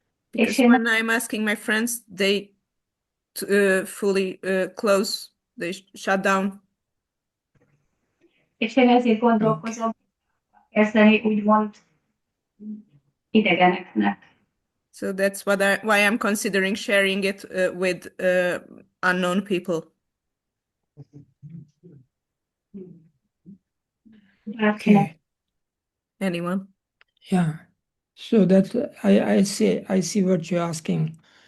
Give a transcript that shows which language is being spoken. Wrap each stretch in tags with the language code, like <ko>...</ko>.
<en>Because when I'm asking my friends, they fully close, they shut down.</en> <hu>És én ezért gondolkozom, kezdeni úgymond idegeneknek.</hu> <en>So that's why I'm considering sharing it with unknown people. Okay. Anyone? Yeah. So that I see what you're asking.</en>